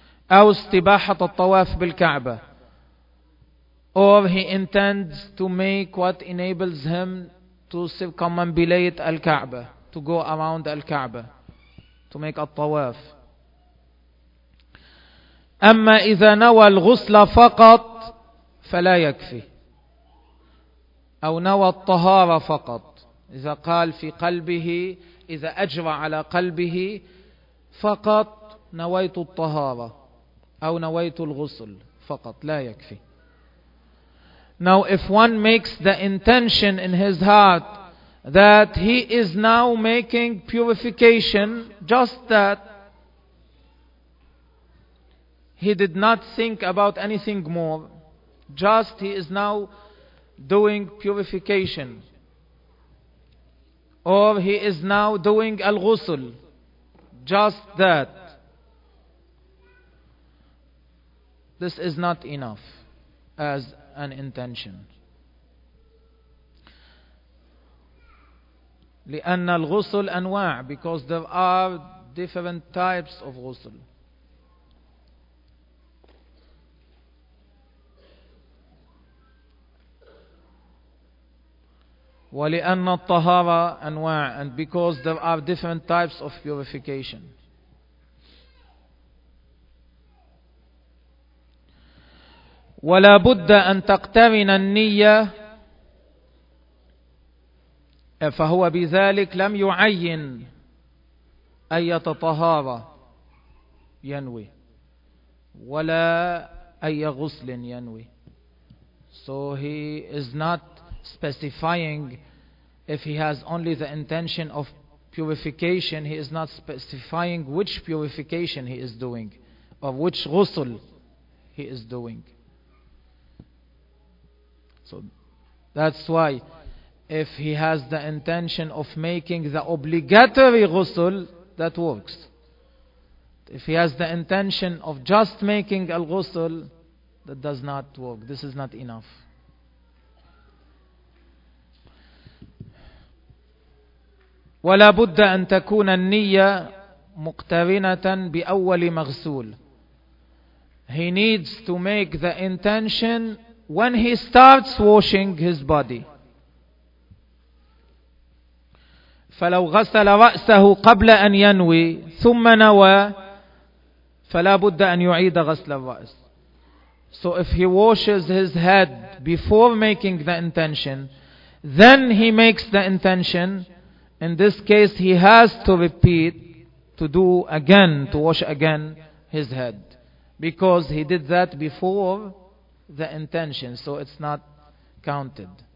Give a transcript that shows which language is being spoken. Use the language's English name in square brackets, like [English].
[Arabic] أو استباحة الطواف بالكعبة, [English] or he intends to make what enables him to circumambulate الكعبة, to go around الكعبة, to make الطواف. [Arabic] أما إذا نوى الغسل فقط فلا يكفي, أو نوى الطهارة فقط, إذا قال في قلبه, إذا أجرى على قلبه فقط نويت الطهارة أو نويت الغسل فقط, لا يكفي. [English] Now if one makes the intention in his heart that he is now making purification, just that, he did not think about anything more, just he is now doing purification, or he is now doing al-ghusl, just that, this is not enough as an intention. [Arabic] لأن الغسل أنواع, [English] because there are different types of غسل. [Arabic] ولأن الطهارة أنواع, [English] and because there are different types of purification. [Arabic] ولا بد أن تقترن النية, فهو بذلك لم يعين أي طهارة ينوي ولا أي غسل ينوي. [English] So he is not specifying, if he has only the intention of purification, he is not specifying which purification he is doing or which غسل he is doing. So that's why, if he has the intention of making the obligatory ghusl, that works. If he has the intention of just making al-ghusl, that does not work. This is not enough. [Arabic] وَلَا بُدَّ أَن تَكُونَ النِّيَّةِ مُقْتَرِنَةً بِأَوَّلِ مَغْسُولٍ. [English] He needs to make the intention when he starts washing his body. [Arabic] فلو غسل رأسه قبل أن ينوي ثم نوى فلا بد أن يعيد غسل الرأس. [English] So if he washes his head before making the intention, then he makes the intention, in this case he has to repeat, to do again, to wash again his head, because he did that before the intention, so it's not counted.